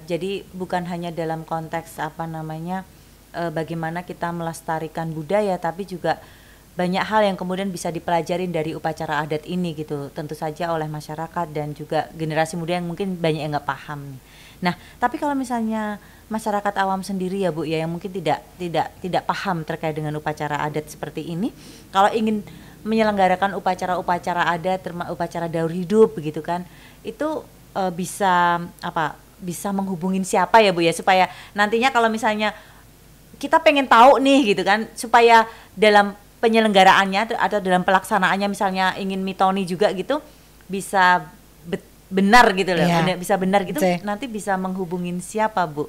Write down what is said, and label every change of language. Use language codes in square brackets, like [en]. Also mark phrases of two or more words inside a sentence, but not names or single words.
[id] Jadi bukan hanya dalam konteks bagaimana kita melestarikan budaya, tapi juga banyak hal yang kemudian bisa dipelajarin dari upacara adat ini gitu, tentu saja oleh masyarakat dan juga generasi muda yang mungkin banyak yang nggak paham nih. Nah, tapi kalau misalnya masyarakat awam sendiri ya Bu ya, yang mungkin tidak paham terkait dengan upacara adat seperti ini, kalau ingin menyelenggarakan upacara-upacara adat, upacara daur hidup begitu kan, itu bisa menghubungin siapa ya Bu ya, supaya nantinya kalau misalnya kita pengen tahu nih gitu kan, supaya dalam penyelenggaraannya atau dalam pelaksanaannya misalnya ingin mitoni juga gitu bisa benar gitu loh, bisa benar gitu, nanti bisa menghubungin siapa Bu?